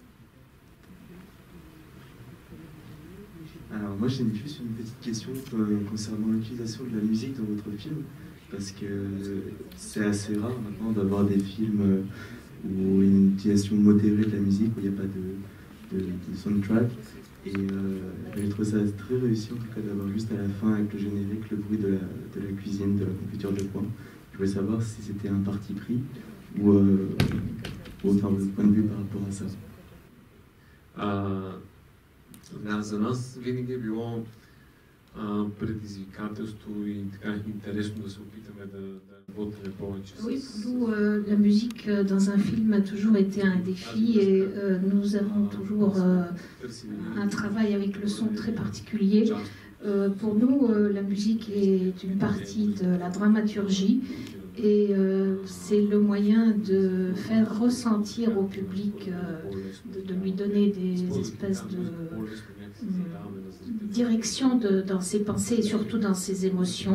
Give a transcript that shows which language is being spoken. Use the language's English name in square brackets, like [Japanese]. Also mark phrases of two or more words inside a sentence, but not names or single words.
[French] Alors moi j'ai juste une petite question concernant l'utilisation de la musique dans votre film, parce que c'est assez rare maintenant d'avoir des films où une utilisation modérée de la musique, où il n'y a pas de soundtrack. Et j'ai trouvé ça très réussi en tout cas d'avoir juste à la fin avec le générique le bruit de la cuisine, de la confiture de coin. Je voulais savoir si c'était un parti pris ou enfin votre point de vue par rapport à ça. [Bulgarian] За нас винаги е било предизвикателство и така интересно да се опитаме да работим повече. [French] Oui, pour nous, la musique dans un film a toujours été un défi et nous avons toujours un travail avec le son très particulier. Pour nous, la musique est une partie de la dramaturgie et c'est le moyen de faire ressentir au public, de lui donner des espèces de direction dans ses pensées et surtout dans ses émotions.